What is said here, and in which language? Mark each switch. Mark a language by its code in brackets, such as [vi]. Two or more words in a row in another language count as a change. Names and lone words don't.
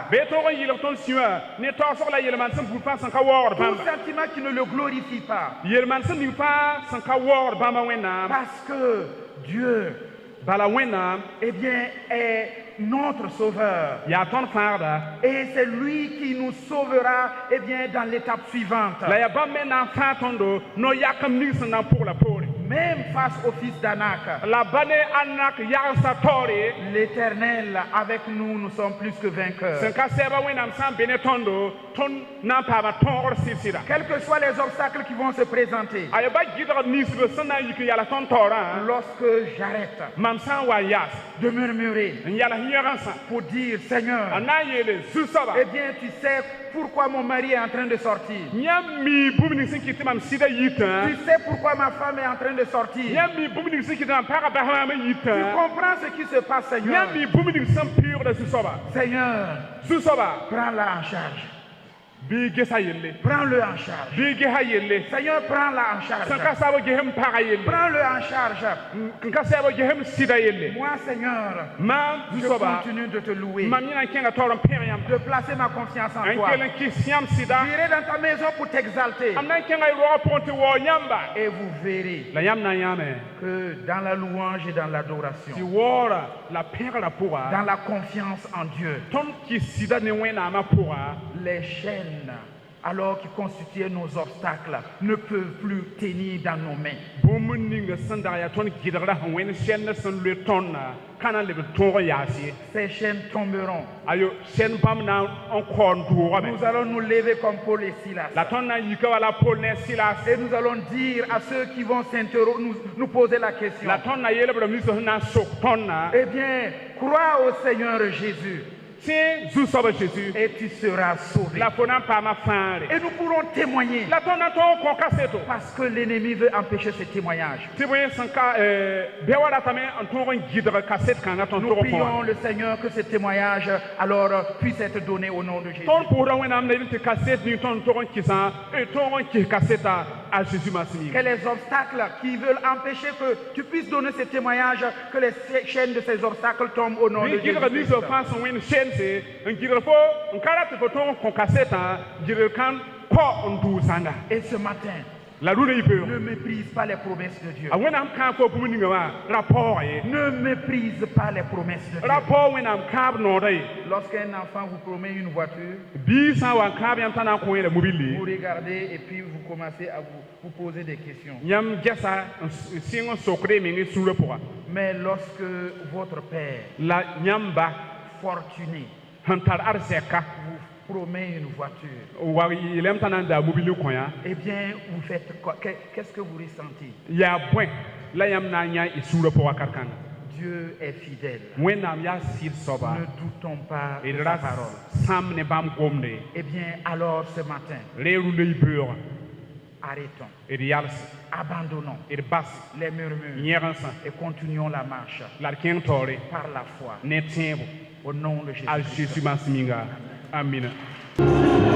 [mos] bee tog n yɩlg tõnd sũ-wã ne taoosg la yel-maan sẽn bur fãa sẽn ka waoogd [fr] Tout [mos] bãmba [fr] sentiment qui ne le glorifie pas. [mos] yel-maan sẽn ning fãa sẽn ka waoogd bãmba wẽnnaam [fr] Parce que Dieu, [mos] bala wẽnnaam [fr] eh bien, est notre sauveur. [mos] yaa tõnd fãagda [fr] Et c'est lui qui nous sauvera, eh bien, dans l'étape suivante. [mos] la yaa bãmb me na n fãa tõndo no-yakem ning sẽn na n pʋgla poore [fr] Même face au fils d'Anak, [mos] la ba ne anak yagsã taoore [fr] l'Éternel avec nous, nous sommes plus que vainqueurs. [mos] sẽn ka sɛɛba wẽnnaam sã n be ne tõndo tõnd na n paama tõogr sɩd-sɩda [fr] Quels que soient les obstacles qui vont se présenter, [mos] a yaa ba gɩdg ninsb sẽn na n yik n yala tõnd taoorã [fr] lorsque j'arrête [mos] mam sã n wa n yaas [fr] de murmurer [mos] n yals yẽgensã [fr] pour dire, [mos] a [fr] Seigneur, [mos] na n yeele zu-soaba [fr] eh bien, tu sais pourquoi mon mari est en train de sortir. [mos] yãmb mi bũmb ning sẽn kɩt tɩ mam sɩda yitã [fr] Tu sais pourquoi ma femme est en train de sortir. [mos] yãmb mi bũmb ning sẽn kɩt tɩ mam pagã bas maam [fr] Tu [mos] yitã [fr] comprends ce qui se passe, Seigneur. [mos] yãmb mi bũmb ning sẽn pɩʋʋgda zu-soaba [fr] Seigneur, [mos] zu-soaba [fr] prends-la en charge. [mos] bɩ gesa yelle [fr] Prends-le en charge. [mos] bɩ gesa yelle [fr] Seigneur, prends-la en [mos] sẽn ka [fr] charge. [mos] saab gesem pagã yelle [fr] Prends-le en charge. [mos] n ka sɛb gesem sɩda yelle [fr] Moi, Seigneur, [mos] maam [fr] je [mos] zu-soaba [fr] continue de te louer, [mos] mam yẽ na n kẽnga taoor n pẽg yãmb [fr] de placer ma confiance en [mos] n [fr] toi. [mos] kell n kɩs yãmb sɩda [fr] J'irai dans ta maison pour t'exalter. [mos] m na n kẽnga y roogã pʋgẽ tɩ waoo yãmba [fr] Et vous verrez [mos] la yãmb na n yãame [fr] que dans la louange et dans [mos] tɩ [fr] l'adoration, [mos] waoora la pẽgrã [fr] dans [mos] pʋga [fr] la confiance en Dieu, [mos] tõnd kɩs sɩda ne wẽnnaamã pʋga [fr] les chaînes alors qui constituaient nos obstacles, ne peuvent plus tenir dans nos mains. [mos] bũmb ning sẽn dag yaa tõnd gɩdgra sẽn wẽnd sɛnd sẽn loe tõndã ka na n leb tõog n yaase [fr] Ces chaînes tomberont. [mos] ayo sɛn bãmb na n kaoon doogame [fr] Nous allons nous lever comme Paul et Silas. [mos] la tõnd na n yika wala pol ne silas [fr] Et nous allons dire à ceux qui vont nous poser la question, [mos] la tõnd na yeelb rame ninsã sẽn na n sok tõndã [fr] eh bien, crois au Seigneur Jésus [mos] tẽ zu-soaba Jésus [fr] et tu seras sauvé. [mos] la fo na n paama fãare [fr] Et nous pourrons témoigner [mos] la tõnd na n tõog n kõ kaseto [fr] parce que l'ennemi veut empêcher ce témoignage. [mos] tɩ bõe sẽn ka bɩa wa ratame n tõog n gɩdg kaset kãngã tõnd [fr] Nous [mos] tog n [fr] prions [mos] kõ [fr] le Seigneur que ce témoignage alors puisse être donné au nom de Jésus. [mos] tõnd pʋʋsda wẽnnaam la yel tɩ kaset ning tõnd tog n kɩsã tog n kɩs kaseta a Jésus masẽ [fr] Que les obstacles qui veulent empêcher que tu puisses donner ce témoignage, que les chaînes de ces obstacles tombent au nom de [mos] gɩdga [fr] Jésus. [mos] ninsã fãa sẽn wẽnd sẽnse n gɩdg fo n ka rat tɩ fo tõog n kõ kasetã gɩdg kãn kɔ n dʋʋ zãnga [fr] Et ce matin, [mos] la rũnã yɩ peoog [fr] ne méprise pas les promesses de Dieu. [mos] a wẽnnaam kãab fo bũmb ninga wã ra paooga ye [fr] Ne méprise pas les promesses de Dieu. [mos] ra paoog wẽnnaam kãab noodã ye [fr] Lorsqu'un enfant vous promet une voiture, [mos] bii sã n wa n kãab yãmb tã na n kõ yeela mobilli [fr] vous regardez et puis vous commencez à vous poser des questions. [mos] yãmb gɛsa n sɩng n sokde meng y sũurã pʋga [fr] Mais lorsque votre père [mos] la yãmba [fr] fortuné [mos] sẽn tar arzɛka [fr] vous promet une voiture, [mos] wa yeelame tã na n daa mobilli kõ-yã [fr] eh bien, vous faites quoi? Qu'est-ce que vous ressentez? [mos] yaa bõe la yãmb na n yã y sũurã pʋga kar-kãnga [fr] Dieu est fidèle. [mos] wẽnnaam yaa sɩd soaba [fr] Ne doutons pas [mos] d [fr] de [mos] ra [fr] sa parole. [mos] sãmb ne bãmb gomde [fr] Eh bien, alors ce matin, [mos] ree rũndã y beoogã [fr] arrêtons, [mos] d yals [fr] abandonnons [mos] d bas [fr] les murmures [mos] yẽgsã [fr] et continuons la marche [mos] la d kẽng taoore [fr] par la foi [mos] ne tẽebo [fr] au nom de [mos] a [fr] Jésus. [mos] Jésus masẽ minga amina